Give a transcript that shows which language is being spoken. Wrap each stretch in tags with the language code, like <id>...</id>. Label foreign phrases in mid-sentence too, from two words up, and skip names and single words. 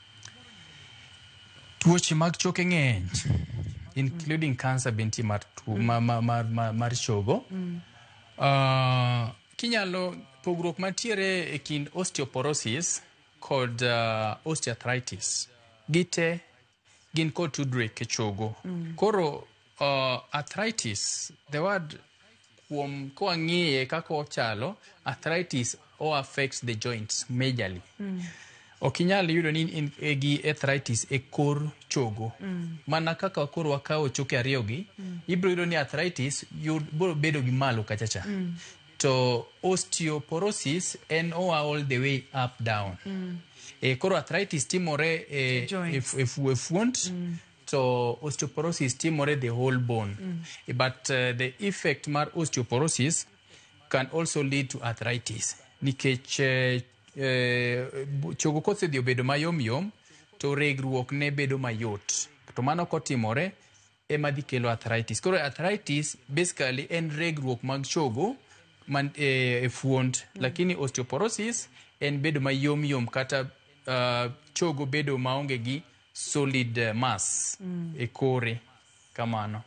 <luo>Tuoche mag choke ng'eny,</luo> <en>including cancer</en> <luo>benti mar chogo. Kinyalo pogruok mantiere e kind osteoporosis kod osteoarthritis. Gite gin kod tudruok e chogo. Koro arthritis,</luo> <en>the word</en> <luo>kwa ng'iye kaka ochalo,</luo> <en>arthritis affects the joints majorly.</en> <luo>Okinyal yudo ni gi arthritis e kor chogo. Mana kaka koro wakawo choke ariyogi, ibro yudo ni arthritis biro bedo gi malo kachacha. To osteoporosis en</luo> <en>all the way up down.</en> <luo>Koro arthritis timore e fuont, to osteoporosis timore</luo> <en>the whole bone. But the effect mar osteoporosis can also lead to arthritis.</en> <luo>Nikech chogo kosedhi obedo mayom yom to regruok ne bedo mayot. To mano kotimore ema dhi kelo arthritis. Koro arthritis basically en regruok mag chogo man e fuond, lakini osteoporosis en bedo mayom yom kata chogo bedo maonge gi</luo> <en>solid mass</en> <luo>e kore kamano.</luo>